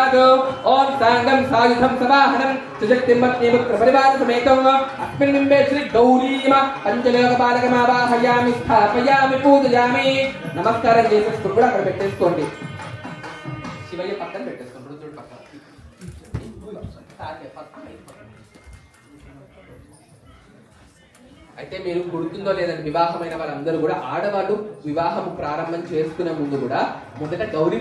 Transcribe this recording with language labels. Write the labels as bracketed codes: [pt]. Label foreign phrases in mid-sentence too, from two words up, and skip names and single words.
[sa] ददातु ओम सांगम सायुधम सवाहनम सुशक्तिं पत्नीपुत्र परिवार समेतं अस्मिन् बिम्बे श्री गौरीम पंचलोकपालकमावाहयामि स्थापयामि पूजयामि [te] నమస్కారం చేసేసుకుని కూడా అక్కడ పెట్టేసుకోండి శివయ్య పక్కన పెట్టేసుకోండి రుద్రుడి పక్కన అయితే మీరు గుర్తుందో లేదండి వివాహమైన వాళ్ళందరూ కూడా ఆడవాళ్ళు వివాహం ప్రారంభం చేసుకునే ముందు కూడా మొదట గౌరీ